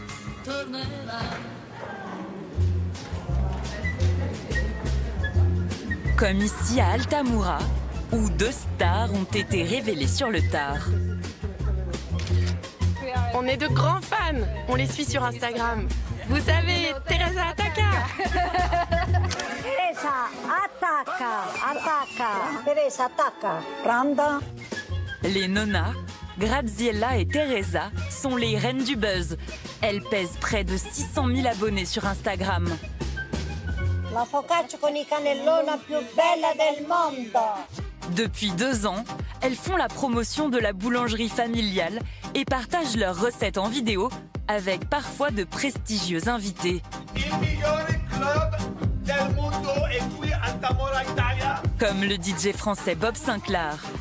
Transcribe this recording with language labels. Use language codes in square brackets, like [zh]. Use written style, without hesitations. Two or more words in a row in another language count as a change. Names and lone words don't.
[fr] Comme ici à Altamura, où 2 stars ont été révélées sur le tard. On est de grands fans. On les suit sur Instagram. Vous savez, Teresa Attacca. Teresa Attacca. Teresa Attacca. Pranda. Les Nonna, Graziella et Teresa sont les reines du buzz. Elles pèsent près de 600 000 abonnés sur Instagram. [it] La focaccia con i cannelloni più bella del mondo. [fr] Depuis 2 ans, elles font la promotion de la boulangerie familiale et partagent leurs recettes en vidéo avec parfois de prestigieux invités. Comme le DJ français Bob Sinclair.